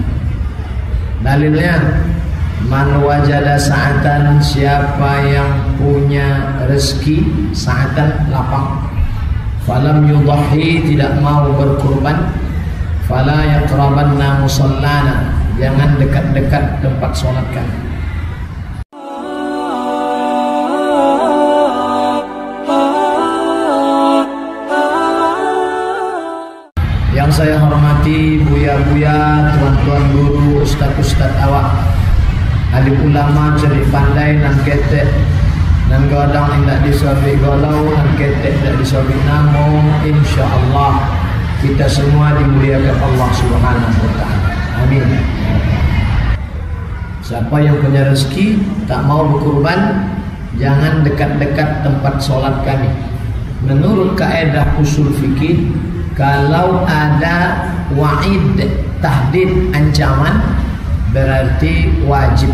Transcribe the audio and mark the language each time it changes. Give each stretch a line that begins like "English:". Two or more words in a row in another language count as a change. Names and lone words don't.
Indonesian: Dalilnya,
Arabic: man wajada sa'atan,
Indonesian: siapa yang punya rezeki, sa'atan lapang,
Arabic: falam yudhi,
Indonesian: tidak mau berkurban,
Arabic: fala yaqrabanna musallana,
Indonesian: jangan dekat-dekat tempat sholat kami. Yang saya hormati buya-buya, tuan-tuan guru, ustaz-ustaz awak, alim ulama jadi pandai
Minangkabau: nan ketek, nan godang indak disobi golau, nan ketek indak disobi namo.
Indonesian: Insyaallah kita semua dimuliakan Allah
Arabic: Subhanahu wa taala.
Indonesian: Amin. Siapa yang punya rezeki tak mau berkurban, jangan dekat-dekat tempat sholat kami. Menurut kaidah usul fikih, kalau ada wa'id, tahdid, ancaman, berarti wajib.